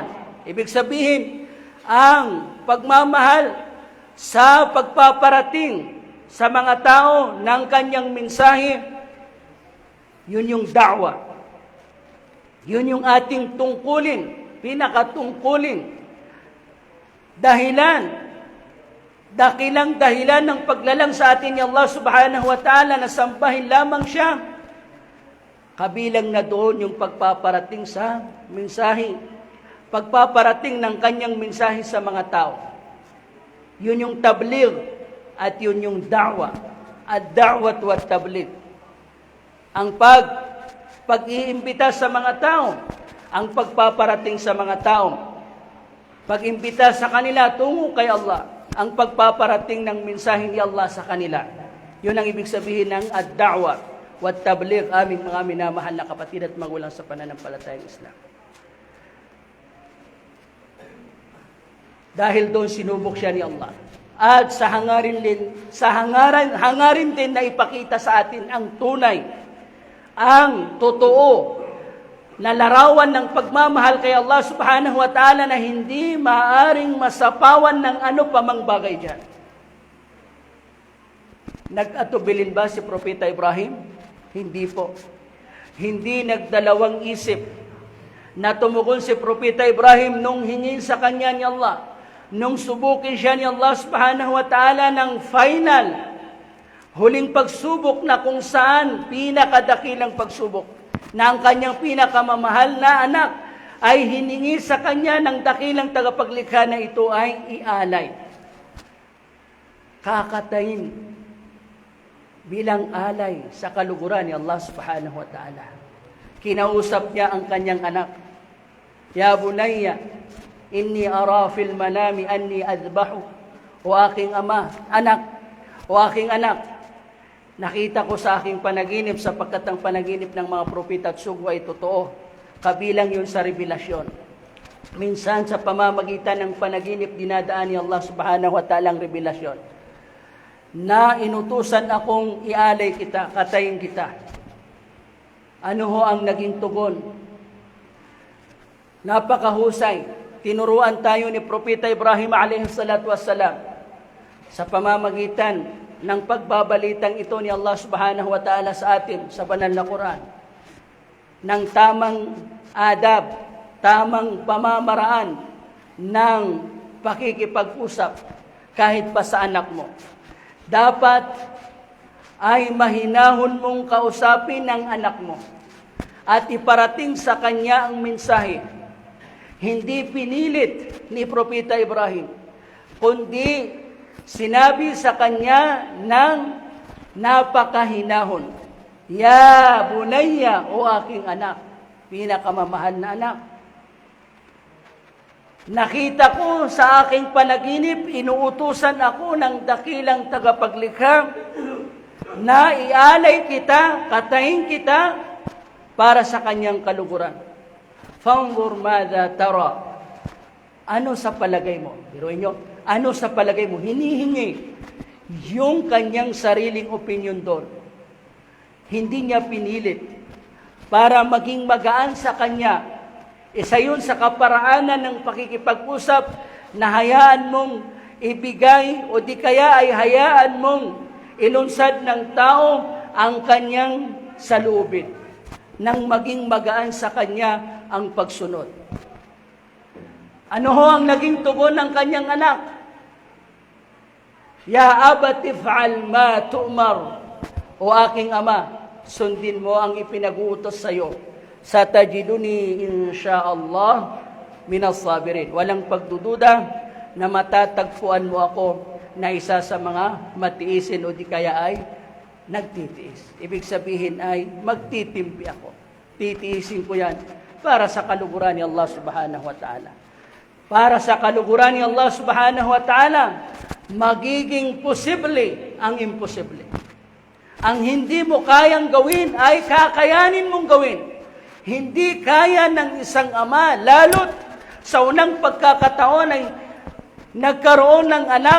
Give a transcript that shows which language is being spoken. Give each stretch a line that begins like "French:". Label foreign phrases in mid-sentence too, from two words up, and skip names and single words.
Filipino: Ibig sabihin, ang pagmamahal sa pagpaparating sa mga tao ng kanyang mensahe, yun yung da'wa. Yun yung ating tungkulin, pinakatungkulin. Dakilang dahilan ng paglalang sa atin ni Allah
Arabic: سبحانه وتعالى
Filipino: na sambahin lamang siya. Kabilang na doon yung pagpaparating sa mensahe, pagpaparating ng kanyang mensahe sa mga tao. Yun yung tabligh at yun yung da'wa.
Arabic: الدعوة والتبليغ.
Filipino: Ang pag-iimbita sa mga tao, ang pagpaparating sa mga tao, pag-imbita sa kanila tungo kay Allah, ang pagpaparating ng mensahe ni Allah sa kanila. Yun ang ibig sabihin ng
Arabic: الدعوة والتبليغ,
Filipino: aming mga minamahal na kapatid at magulang sa pananampalatayang Islam. Dahil doon sinubok siya ni Allah. At sa hangarin din na ipakita sa atin ang tunay, ang totoo na larawan ng pagmamahal kay Allah
Arabic: سبحانه وتعالى
Filipino: na hindi maaring masapawan ng ano pa mang bagay dyan. Nag-atubilin ba si Propeta Ibrahim? Hindi po. Hindi nagdalawang isip na tumugon si Propeta Ibrahim nung hingin sa kanya ni Allah, nung subukin siya ni Allah
Arabic: سبحانه وتعالى
Filipino: ng final, huling pagsubok na kung saan pinakadakilang pagsubok, na ang kanyang pinakamamahal na anak ay hiningi sa kanya ng dakilang tagapaglikha na ito ay ialay. Kakatayin bilang alay sa kaluguran ni Allah
Arabic: سبحانه وتعالى.
Filipino: Kinausap niya ang kanyang anak.
Arabic: يا بني إني أرى في المنام أني أذبحه.
Filipino: O aking anak, nakita ko sa aking panaginip sapagkat ang panaginip ng mga propeta at sugwa ay totoo. Kabilang yun sa revelasyon. Minsan sa pamamagitan ng panaginip dinadaan ni Allah
Arabic: سبحانه وتعالى
Filipino: ang revelasyon. Na inutusan akong ialay kita, katayin kita. Ano ho ang naging tugon? Napakahusay. Tinuruan tayo ni Propeta Ibrahim
Arabic: عليه الصلاة والسلام
Filipino: sa pamamagitan ng pagbabalitang ito ni Allah
Arabic: سبحانه وتعالى
Filipino: sa atin sa banal na Quran ng tamang adab, tamang pamamaraan ng pakikipag-usap kahit pa sa anak mo. Dapat ay mahinahon mong kausapin ang anak mo at iparating sa kanya ang mensahe. Hindi pinilit ni Propeta Ibrahim, kundi sinabi sa kanya ng napakahinahon,
Arabic: يا بني,
Filipino: o aking anak, pinakamamahal na anak. Nakita ko sa aking panaginip, inuutusan ako ng dakilang tagapaglikha na ialay kita, katayin kita para sa kanyang kaluguran.
Arabic: فانظر ماذا ترى.
Filipino: Ano sa palagay mo? Biruin nyo, ano sa palagay mo? Hinihingi yung kanyang sariling opinion doon. Hindi niya pinilit para maging magaan sa kanya. Isa yun sa kaparaanan ng pakikipag-usap na hayaan mong ibigay o di kaya ay hayaan mong ilunsad ng tao ang kanyang saloobin, nang maging magaan sa kanya ang pagsunod. Ano ho ang naging tugon ng kanyang anak?
Arabic: يا أبت افعل ما تؤمر.
Filipino: O aking ama, sundin mo ang ipinag-uutos sa iyo.
Arabic: ستجدني إن شاء الله من الصابرين.
Filipino: Walang pagdududa na matatagpuan mo ako na isa sa mga matiisin o di kaya ay nagtitiis. Ibig sabihin ay magtitimpi ako. Titiisin ko yan para sa kaluguran ni Allah
Arabic: سبحانه وتعالى.
Filipino: Para sa kaluguran ni Allah
Arabic: سبحانه وتعالى,
Filipino: magiging posible ang imposible. Ang hindi mo kayang gawin ay kakayanin mong gawin. Hindi kaya ng isang ama, lalo't sa unang pagkakataon ay nagkaroon ng anak.